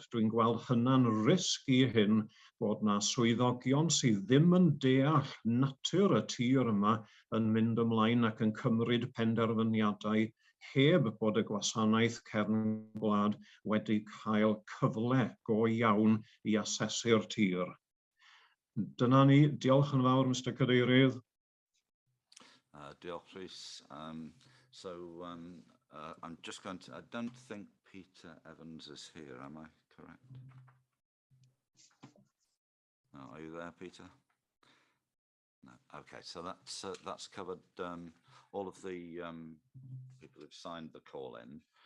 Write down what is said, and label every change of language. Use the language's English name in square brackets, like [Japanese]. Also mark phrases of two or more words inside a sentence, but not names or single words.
[Welsh] Dwi'n gweld hynna'n risg i hyn bod na swyddogion sydd ddim yn deall natur y tir yma yn mynd ymlaen ac yn cymryd penderfyniadau heb bod y gwasanaeth cefn gwlad wedi cael cyfle go iawn i asesu'r tir. Dyna ni, diolch yn fawr, Mr. Cadeirydd. Diolch, Rhys. [English] I'm just going to, I don't think Peter Evans is here, am I correct? No, are you there, Peter? No. Okay, so that's covered all of the people who've signed the call-in.